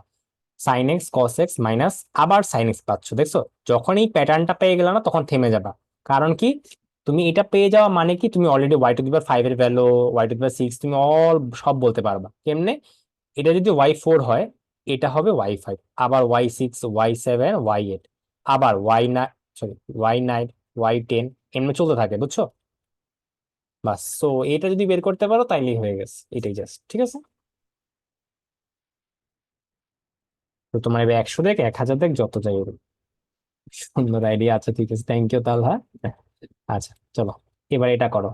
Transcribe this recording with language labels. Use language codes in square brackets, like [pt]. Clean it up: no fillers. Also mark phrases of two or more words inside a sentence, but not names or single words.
[en] sine x cos x minus [bn] আবার [en] sine x [bn] পাচ্ছ, দেখছো? যখন এই প্যাটার্নটা পেয়ে গেলে না তখন থেমে যাবা। কারণ কি, তুমি এটা পেয়ে যাওয়া মানে কি, তুমি অলরেডি y⁵ এর ভ্যালু, y⁵ তুমি অল সব বলতে পারবা কেমনে। এটা যদি y4 হয়, এটা হবে y5, আবার y6, y7, y8, আবার y9, সরি y9, y10, এমনি চলতে থাকে, বুঝছো? বাস, তো এটা যদি বের করতে পারো তাইলেই হয়ে গেছে, এটাই জাস্ট ঠিক আছে। তো তোমার এবার 100 দেখ, 1000 দেখ, যত চাই ওরকম। সুন্দর আইডিয়া, আচ্ছা ঠিক আছে, [en] thank you [bn] তাহলে, হ্যাঁ। আচ্ছা চলো, এবার এটা করো।